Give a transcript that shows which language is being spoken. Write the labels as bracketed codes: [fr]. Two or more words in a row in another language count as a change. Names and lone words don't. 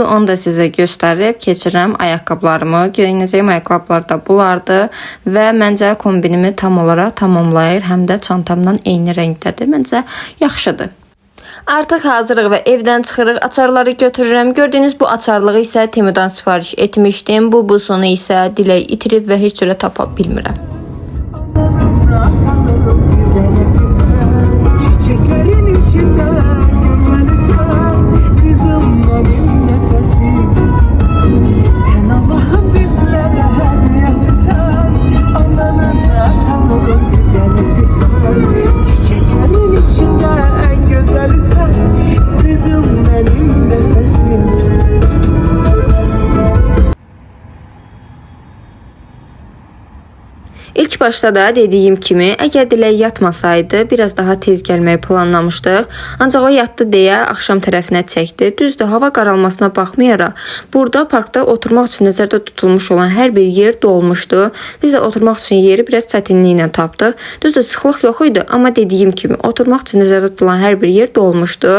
[az] Onu da sizə göstərib keçirəm ayaqqabılarımı. Geyinəcəyim ayaqqabılar da bulardı və məncə kombinimi tam olaraq tamamlayır. Həm də çantamdan eyni rəngdədir. Məncə yaxşıdır. Artıq hazırıq və evdən çıxırıq. Açarları götürürəm. Gördüyünüz bu açarlığı isə Temudan sifariş etmişdim. Bu busunu isə Dilək itirib və heç cürə tapa bilmirəm. [tr] Çiçeklerin içinde sen Allah'ın bizlere hediyesisin. Ananın tanrım bir tanesisin. Çiçeklerin içinde en güzelisin. Kızım benim nefesim. [az] İlk başta da dediyim kimi, əgər Dilək yatmasaydı, biraz daha tez gəlməyi planlamışdıq. Ancaq o yatdı deyə axşam tərəfinə çəkdi. Düzdür, hava qaralmasına baxmayaraq, burada parkda oturmaq üçün nəzərdə tutulmuş olan hər bir yer dolmuşdu. Biz də oturmaq üçün yeri biraz çətinliklə tapdıq. Düzdür, sıxlıq yox idi, amma dediyim kimi, oturmaq üçün nəzərdə tutulan hər bir yer dolmuşdu.